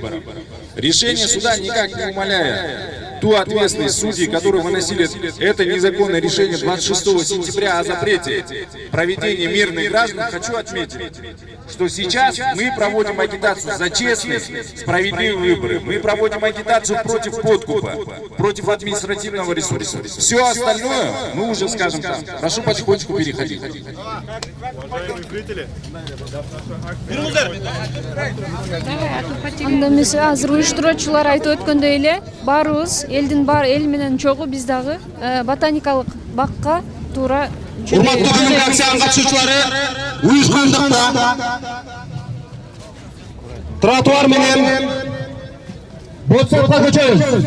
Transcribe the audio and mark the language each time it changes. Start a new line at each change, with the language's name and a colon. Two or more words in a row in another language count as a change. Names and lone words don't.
Russian: Решение суда никак не умаляет ту ответственность судей, которые выносили это незаконное решение 26 сентября о запрете проведения мирных граждан. Хочу отметить, что сейчас мы проводим агитацию за честные, справедливые выборы. Мы проводим агитацию против подкупа, против административного ресурса. Все остальное мы уже скажем там. Прошу потихонечку переходить.
Kyrgyz: Азыр уюштуруучулар айтып өткөндөй эле баарыбыз эл менен чогуу биз дагы ботаникалык бакка туура жүрөбүз. Урматтуу бүгүнкү акциянын катышуучулары уюшкандыкта тротуар менен ботсотко көчөбүз.